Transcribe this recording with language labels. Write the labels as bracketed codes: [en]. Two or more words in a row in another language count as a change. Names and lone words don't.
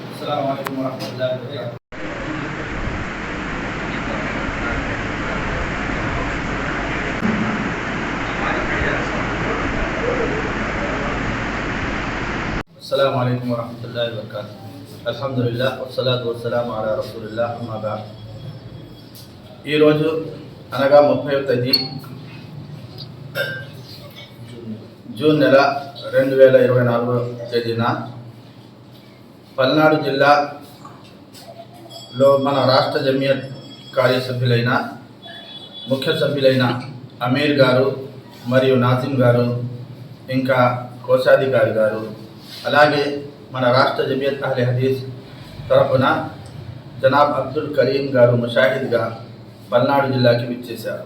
[ar] السلام عليكم ورحمة الله وبركاته. السلام عليكم ورحمة الله وبركاته. الحمد لله والصلاة والسلام على رسول الله أما بعد. [te] ఈ రోజు అనగా 30వ తేదీ జూన్ నెల 2024 తేదీన పల్నాడు జిల్లాలో మన రాష్ట్ర జమియత్ కార్యసభ్యులైన ముఖ్య సభ్యులైన అమీర్ గారు మరియు నాజిమ్ గారు ఇంకా కోశాధికారి గారు అలాగే మన రాష్ట్ర జమియత్ అహ్లే హదీస్ తరఫున జనాబ్ అబ్దుల్ కరీం గారు ముషాహిద్గా పల్నాడు జిల్లాకి విచ్చేశారు.